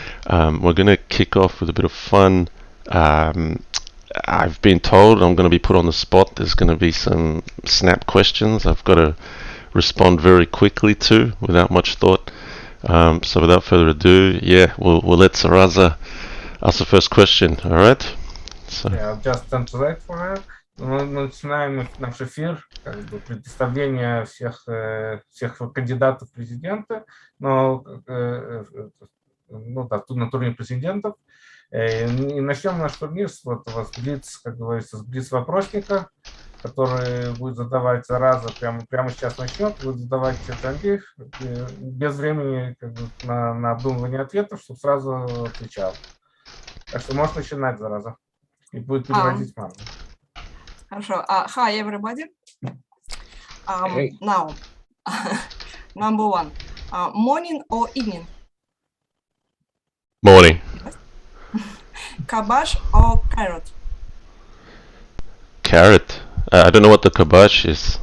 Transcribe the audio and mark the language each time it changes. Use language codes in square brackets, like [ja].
[en] We're going to kick off with a bit of fun. I've been told I'm going to be put on the spot. There's going to be some snap questions I've got to respond very quickly to without much thought. So without further ado, we'll let Zaraza ask the first question. All right? So. Yeah, I'll just translate for her. [ru] Мы начинаем наш эфир, представление всех кандидатов в президенты, на турнире президентов. И начнем наш турнир с блиц, как говорится, с блиц-вопросника, который будет задавать Зараза, прямо сейчас начнет, будет задавать Джанги без времени на обдумывание ответов, чтобы сразу отвечал. Так что можешь начинать, Зараза, и будет переводить Марну. Хорошо. [en] Hi, everybody. Hey. Now, number one, morning or evening? Morning. Kabash or carrot? Carrot. I don't know what the kabash is.